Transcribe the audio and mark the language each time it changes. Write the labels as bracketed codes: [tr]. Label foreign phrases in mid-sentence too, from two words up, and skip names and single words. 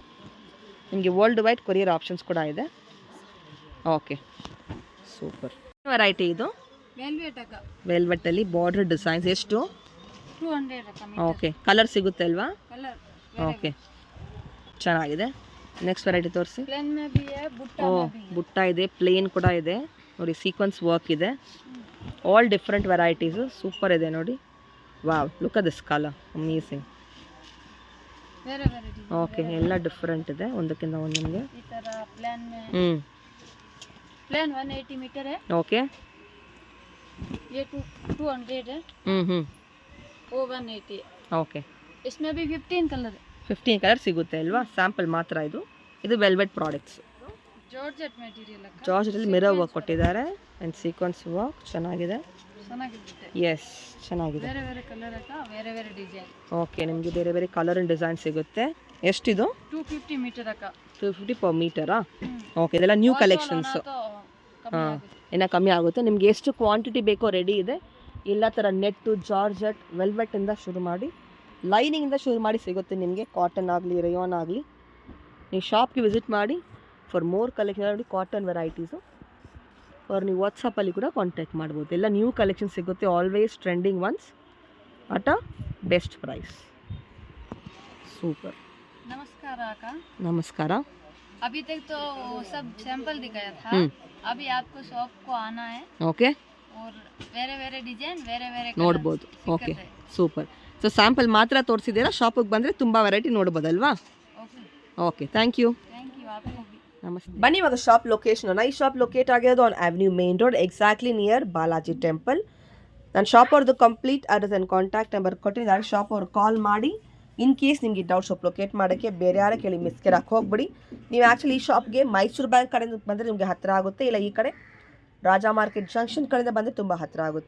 [kn] ನಿಮಗೆ [en] world wide courier options [kn] ಕೂಡ ಇದೆ. [en] okay, super. [kn] ವೆರೈಟಿ ಇದು? [hi] ವೆಲ್ವೆಟ್ का [kn] ವೆಲ್ವೆಟ್ಟಲ್ಲಿ [en] border designs. [kn] ಎಷ್ಟು? [hi] 200 का [en] okay, color [kn] ಸಿಗುತ್ತೆ ಅಲ್ವಾ? [hi] कलर [kn] ಓಕೆ, ಚೆನ್ನಾಗಿದೆ. [en] next variety [kn] ತೋರಿಸಿ. [hi] प्लेन में भी है बुट्टा [kn] ಓ, [hi] में भी है [kn] ಬುಟ್ಟ ಇದೆ, ಪ್ಲೇನ್ ಕೂಡ ಇದೆ ನೋಡಿ. [en] sequence work [kn] ಇದೆ. [en] all different varieties. [kn] ಸೂಪರ್ ಇದೆ ನೋಡಿ. [en] wow, look at this color, amazing. [kn] ಬೇರೆ ಬೇರೆ ಡಿಸೈನ್ ಓಕೆ, ಎಲ್ಲ ಡಿಫ್ರೆಂಟ್ ಇದೆ ಒಂದಕ್ಕಿಂತ ಒಂದು ನಿಮಗೆ. ಈ ತರ ಪ್ಲಾನ್ में ಹ್ಞೂ, [hi] प्लेन 180 मीटर है [kn] ಓಕೆ. [hi] ये 200 है ಹ್ಞೂ वो 180 है [kn] ಓಕೆ. [hi] इसमें भी 15 कलर है [kn] 15 ಕಲರ್ ಸಿಗುತ್ತೆ ಅಲ್ವಾ? ಸ್ಯಾಂಪಲ್ ಮಾತ್ರ ಇದು. ಇದು [en] velvet products. georgette material का [kn] ಜಾರ್ಜಲ್ಲಿ [en] mirror work [kn] ಕೊಟ್ಟಿದ್ದಾರೆ [en] and sequence work [kn] ಚೆನ್ನಾಗಿದೆ. ಚೆನ್ನಾಗಿರುತ್ತೆ. ಎಸ್, ಚೆನ್ನಾಗಿದೆ. ಬೇರೆ ಬೇರೆ ಕಲರ್ का ಬೇರೆ ಬೇರೆ ಡಿಸೈನ್. ಓಕೆ, ನಿಮಗೆ ಬೇರೆ ಬೇರೆ [en] color and design [kn] ಸಿಗುತ್ತೆ. ಎಷ್ಟಿದು? [hi] 250 मीटर का [kn] 250 per ಮೀಟರಾ? ಓಕೆ, ಇದೆಲ್ಲ [en] new collections. [hi] तो कम [kn] ಹಾಂ, ಇನ್ನೂ ಕಮ್ಮಿ ಆಗುತ್ತೆ. ನಿಮ್ಗೆ ಎಷ್ಟು ಕ್ವಾಂಟಿಟಿ ಬೇಕೋ ರೆಡಿ ಇದೆ. ಎಲ್ಲ ಥರ ನೆಟ್ಟು, ಜಾರ್ಜೆಟ್, ವೆಲ್ವೆಟ್ಟಿಂದ ಶುರು ಮಾಡಿ ಲೈನಿಂಗಿಂದ ಶುರು ಮಾಡಿ ಸಿಗುತ್ತೆ ನಿಮಗೆ. ಕಾಟನ್ ಆಗಲಿ, ರೇಯಾನ್ ಆಗಲಿ. ನೀವು ಶಾಪ್ಗೆ ವಿಸಿಟ್ ಮಾಡಿ [en] for more collection [kn] ನೋಡಿ [en] cotton varieties. [kn] ಅವ್ರು ನೀವು ವಾಟ್ಸಪ್ಪಲ್ಲಿ ಕೂಡ ಕಾಂಟ್ಯಾಕ್ಟ್ ಮಾಡ್ಬೋದು. ಎಲ್ಲ [en] new collection [kn] ಸಿಗುತ್ತೆ. [en] always trending ones at a best price. [kn] ಸೂಪರ್. [hi] नमस्कार आका। [kn] ನಮಸ್ಕಾರ. [hi] अभी तक तो वो सब सैंपल दिखाया था। अभी आपको शॉप को आना है [kn] ಓಕೆ, और ಬೇರೆ ಬೇರೆ ಡಿಸೈನ್ ಬೇರೆ ಬೇರೆ ನೋಡ್ಬೋದು. [en] okay, super. [kn] ಸೊ ಸ್ಯಾಂಪಲ್ ಮಾತ್ರ ತೋರಿಸಿದ್ದೀರಾ. ಶಾಪಿಗೆ ಬಂದರೆ ತುಂಬ ವೆರೈಟಿ ನೋಡ್ಬೋದಲ್ವಾ? [hi] ओके, [en] okay, thank you. thank you [hi] आपको भी। [kn] ನಮಸ್ತೆ. ಬನ್ನಿ ಇವಾಗ [en] shop location. [kn] ಈ [en] shop locate [kn] ಆಗಿರೋದು [en] on Avenue Main Road, exactly near Balaji Temple. [kn] ನಾನು ಶಾಪ್ ಅವ್ರದ್ದು [en] complete address and contact number [kn] ಕೊಟ್ಟಿದ್ದೀನಿ. ಶಾಪ್ ಅವ್ರು ಕಾಲ್ ಮಾಡಿ [en] in case [kn] ನಿಮಗೆ ಡೌಟ್ [en] shop locate [kn] ಮಾಡೋಕ್ಕೆ ಬೇರೆ ಯಾರೇ ಕೇಳಿ ಮಿಸ್ಕೆರಕ್ಕೆ ಹೋಗ್ಬಿಡಿ. ನೀವು ಆ್ಯಕ್ಚುಲಿ ಈ ಶಾಪ್ಗೆ ಮೈಸೂರು ಬ್ಯಾಂಕ್ ಕಡೆಯಿಂದ ಬಂದರೆ ನಿಮಗೆ ಹತ್ತಿರ ಆಗುತ್ತೆ, ಇಲ್ಲ ಈ ಕಡೆ ರಾಜಾ ಮಾರ್ಕೆಟ್ ಜಂಕ್ಷನ್ ಕಡೆಯಿಂದ ಬಂದರೆ ತುಂಬ ಹತ್ತಿರ ಆಗುತ್ತೆ.